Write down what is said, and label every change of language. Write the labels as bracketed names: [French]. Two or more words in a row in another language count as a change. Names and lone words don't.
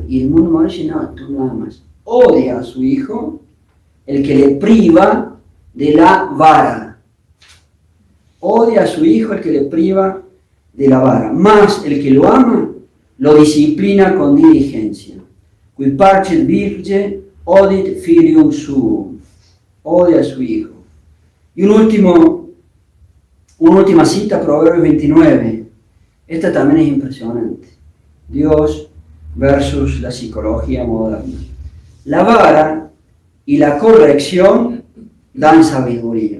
[Spanish] Y el mundo dice, no, tú no amas. Odia a su hijo el que le priva de la vara. Odia a su hijo el que le priva de la vara. Más el que lo ama, lo disciplina con diligencia. [Latin] Qui parcet virge odit filium suum. [Spanish] Odia a su hijo. Y una última cita, Proverbios 29. Esta también es impresionante. Dios versus la psicología moderna. La vara y la corrección dan sabiduría.